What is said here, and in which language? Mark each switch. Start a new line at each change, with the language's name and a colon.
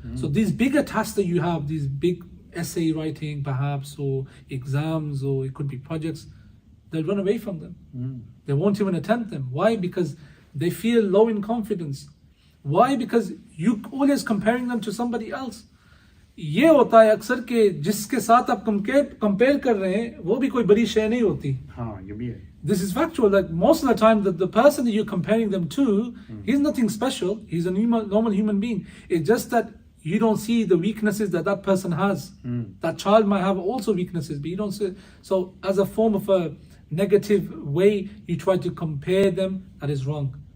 English: So these bigger tasks that you have, these big essay writing perhaps, or exams, or it could be projects, they'll run away from them. They won't even attempt them. Why? Because they feel low in confidence. Why? Because you always comparing them to somebody else.
Urdu: یہ ہوتا ہے اکثر کہ جس کے ساتھ آپ compare کر رہے ہیں وہ بھی کوئی بڑی شے نہیں ہوتی. ہاں یہ بھی ہے.
English: This is factual. Like most of the time, the person that you're comparing them to, he's nothing special. He's a normal human being. It's just that you don't see the weaknesses that person has. That child might have also weaknesses, but you don't see. So as a form of a negative way, you try to compare them. That is wrong.